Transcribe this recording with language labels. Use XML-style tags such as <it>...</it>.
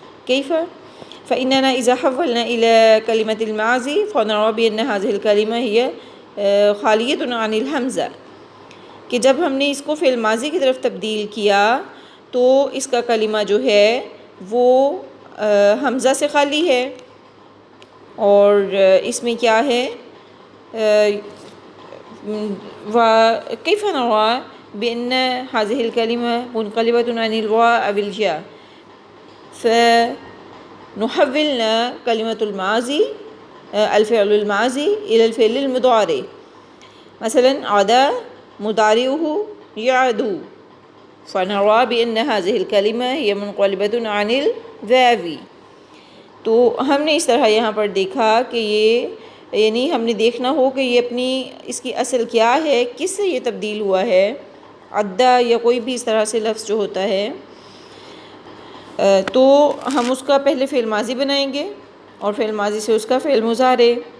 <ar>كيف؟ فإننا إذا حولنا إلى كلمة المعزي فنرى بأن هذه الكلمة هي خالية عن الهمزة.</ar> <ur>کہ جب ہم نے اس کو فعل ماضی کی طرف تبدیل کیا تو اس کا کلمہ جو ہے وہ حمزہ سے خالی ہے، اور اس میں کیا ہے</ur> <ar>وكيف نرى بأن هذه الكلمة منقلبة عن الواو أو الياء فنحولنا كلمة الماضي الفعل الماضي إلى الفعل المضارع. مثلا عدا مضارعه يعدو فنرى بأن هذه الكلمة هي منقلبة عن الواو.</ar> <ur>تو ہم نے اس طرح یہاں پر دیکھا کہ یہ یعنی ہم نے دیکھنا ہو کہ یہ اپنی اس کی اصل کیا ہے، کس سے یہ تبدیل ہوا ہے. عدہ یا کوئی بھی اس طرح سے لفظ جو ہوتا ہے تو ہم اس کا پہلے فعل ماضی بنائیں گے اور فعل ماضی سے اس کا فعل مضارع.</ur>